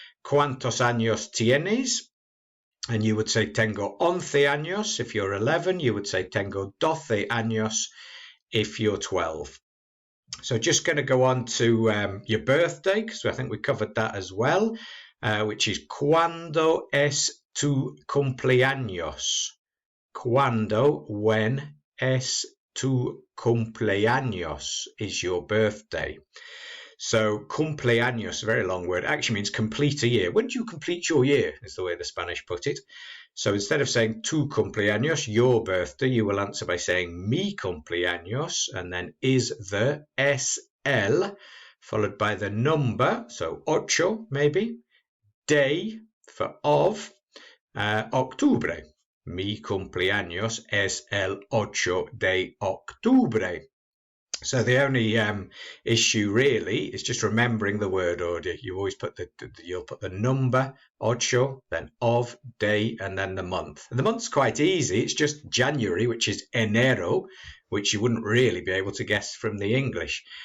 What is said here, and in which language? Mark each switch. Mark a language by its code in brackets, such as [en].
[es] ¿Cuántos años tienes? [en] And you would say [es] tengo 11 años [en] if you're 11. You would say [es] tengo 12 años [en] if you're 12. So just going to go on to your birthday, because I think we covered that as well, which is [es] ¿Cuándo es tu cumpleaños? ¿Cuándo, [en] when, [es] es tu cumpleaños [en] is your birthday? So cumpleaños, a very long word, actually means complete a year. When do you complete your year, is the way the Spanish put it. So instead of saying [es] tu cumpleaños, [en] your birthday, you will answer by saying [es] mi cumpleaños, [en] and then is the, [es] es el, [en] followed by the number, so ocho maybe, day for of, octubre. [es] Mi cumpleaños es el 8 de octubre. [en] So the only issue really is just remembering the word order. You always put you'll put the number, ocho, then of, day, and then the month. And the month's quite easy. It's just January, which is enero, which you wouldn't really be able to guess from the English.